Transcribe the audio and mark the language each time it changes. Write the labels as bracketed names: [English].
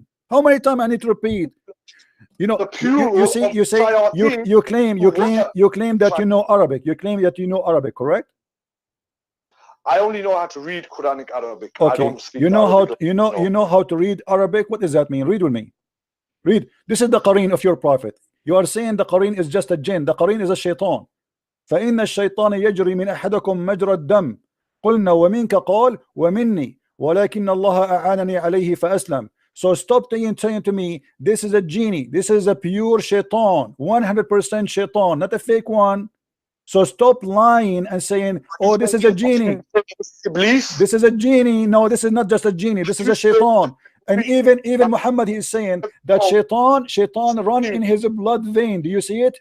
[English] How many times I need to repeat? You know, you claim that you know Arabic. You claim that you know Arabic, correct? I only know how to read Quranic Arabic. Okay. I don't speak you know Arabic. how to read Arabic. What does that mean? Read with me. Read. This is the Qareen of your prophet. You are saying the Qareen is just a jinn. The Qareen is a shaitan. [Arabic] فإن الشيطان يجري من أحدكم مجرى الدم قلنا ومنك قال ومني ولكن الله أعانني عليه فأسلم. [English] So stop saying to me, this is a genie. This is a pure shaitan, 100% shaitan, not a fake one. So stop lying and saying, oh, this is a genie. This is a genie. No, this is not just a genie. This is a shaitan. And even Muhammad, he is saying that shaitan run in his blood vein. Do you see it?